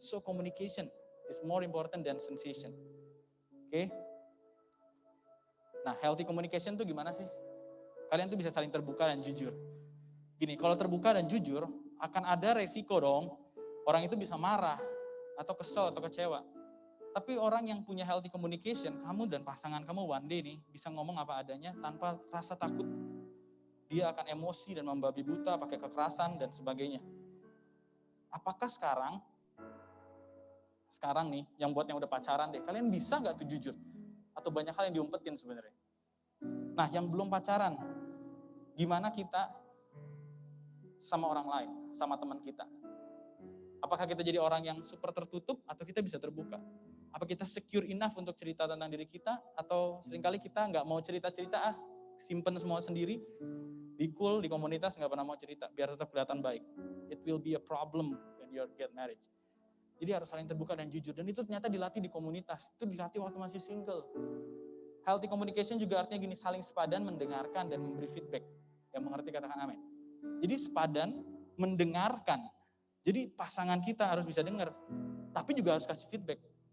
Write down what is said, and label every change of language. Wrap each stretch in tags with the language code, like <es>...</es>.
<en>So communication is more important than sensation.</en> <id>Oke? Nah, healthy communication tuh gimana sih? Kalian tuh bisa saling terbuka dan jujur. Gini, kalau terbuka dan jujur, akan ada resiko dong. Orang itu bisa marah, atau kesel, atau kecewa. Tapi orang yang punya healthy communication, kamu dan pasangan kamu one day nih, bisa ngomong apa adanya tanpa rasa takut. Dia akan emosi dan membabi buta, pakai kekerasan, dan sebagainya. Apakah sekarang nih, yang buat yang udah pacaran deh, kalian bisa gak tuh jujur? Atau banyak hal yang diumpetin sebenarnya? Nah, yang belum pacaran, gimana kita sama orang lain, sama teman kita? Apakah kita jadi orang yang super tertutup atau kita bisa terbuka? Apa kita secure enough untuk cerita tentang diri kita atau seringkali kita nggak mau cerita-cerita, simpen semua sendiri, di cool, di komunitas nggak pernah mau cerita, biar tetap kelihatan baik.</id> <en>It will be a problem when you get married.</en> <id>Jadi harus saling terbuka dan jujur, dan itu ternyata dilatih di komunitas, itu dilatih waktu masih single. Healthy communication juga artinya gini, saling sepadan, mendengarkan, dan memberi feedback. Yang mengerti katakan amin. Jadi sepadan, mendengarkan. Jadi pasangan kita harus bisa dengar, tapi juga harus kasih feedback.</id>